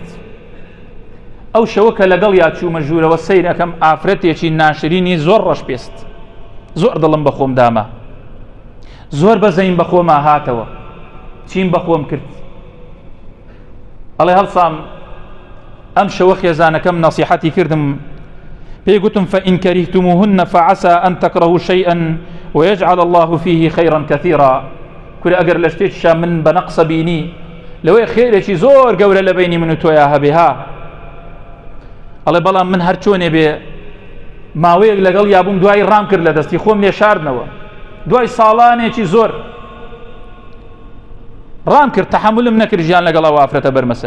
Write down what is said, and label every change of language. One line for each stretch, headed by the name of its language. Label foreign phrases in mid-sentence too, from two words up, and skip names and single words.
Central Kurdish: ئەو شەوە کە لەگەڵ یا چوومە ژوورەوە سەیرەکەم ئافرەتێکی ناشرینی زۆر ڕەش پێست، زۆر دڵم بە خۆم داما، زۆر بەزەیم بە خۆما هاتەوە، چیم بە خۆم کرد. ئەڵێ هەڵسام ئەم شەوە خێزانەکەم نەسیحەتی کردم، پێی گوتم
Arabic: فإن كرهتموهن فعسى أن تكرهوا شيئا ويجعل الله فيه خيرا كثيرا.
Central Kurdish: کورە ئەگەر لە شتێکیشا من بە نەقسە بینی لەوەی خێرێکی زۆر گەورە لە بینی من و تۆیا هەبێ ها. ئەڵێ بەڵام من هەر چۆنێ بێ ماوەیەک لەگەڵ یابووم دوای ڕام کرد لە دەستی خۆم لێ شاردنەوە، دوای ساڵانێکی زۆر ڕام کرد، تەحملم نەکرد ژیان لەگەڵ ئەو ئافرەتە بەرمەسەر.